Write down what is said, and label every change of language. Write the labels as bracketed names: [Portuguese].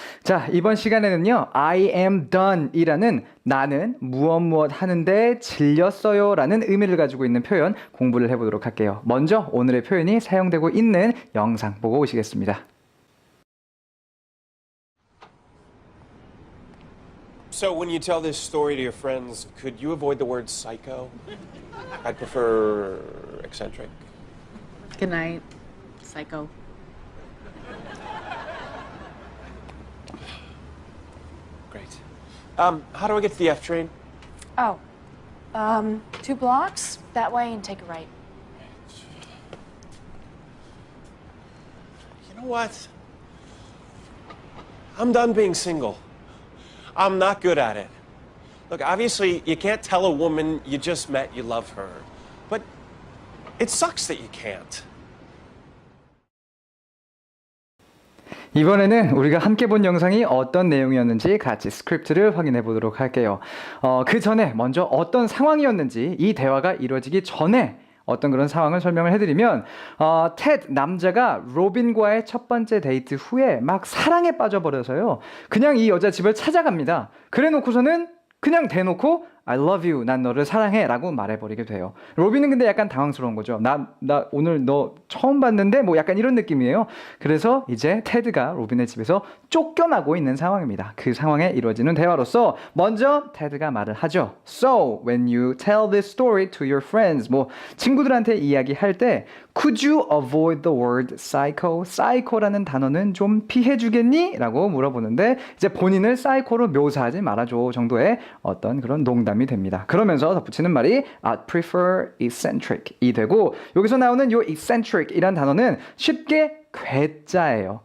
[Korean] 자, 이번 시간에는요, [English] I am done [Korean] 이라는 나는 무엇 하는데 질렸어요 라는 의미를 가지고 있는 표현 공부를 해보도록 할게요. 먼저 오늘의 표현이 사용되고 있는 영상 보고 오시겠습니다. [English] So when you tell this story to your friends, could you avoid the word psycho? I'd prefer eccentric. Good night, psycho. Great. How do I get to the F train? Oh, 2 blocks that way and take a right. You know what? I'm done being single. I'm not good at it. Look, obviously, you can't tell a woman you just met you love her. But it sucks that you can't. [Korean] 이번에는 우리가 함께 본 영상이 어떤 내용이었는지 같이 스크립트를 확인해 보도록 할게요. 그 전에 먼저 어떤 상황이었는지 이 대화가 이루어지기 전에 어떤 그런 상황을 설명을 해드리면 테드 남자가 로빈과의 첫 번째 데이트 후에 막 사랑에 빠져버려서요. 그냥 이 여자 집을 찾아갑니다. 그래 놓고서는 그냥 대놓고 [English] I love you, [Korean] 난 너를 사랑해 라고 말해버리게 돼요. 로빈은 근데 약간 당황스러운 거죠. 나 오늘 너 처음 봤는데 뭐 약간 이런 느낌이에요. 그래서 이제 테드가 로빈의 집에서 쫓겨나고 있는 상황입니다. 그 상황에 이루어지는 대화로서 먼저 테드가 말을 하죠. [English] So, when you tell this story to your friends, [Korean] 뭐 친구들한테 이야기할 때 [English] Could you avoid the word psycho? [Korean] psycho라는 단어는 좀 피해주겠니? 라고 물어보는데 이제 본인을 psycho로 묘사하지 말아줘 정도의 어떤 그런 농담이 됩니다. 그러면서 덧붙이는 말이 [English] I'd prefer eccentric [Korean] 이 되고 여기서 나오는 요 eccentric 이란 단어는 쉽게 괴짜예요.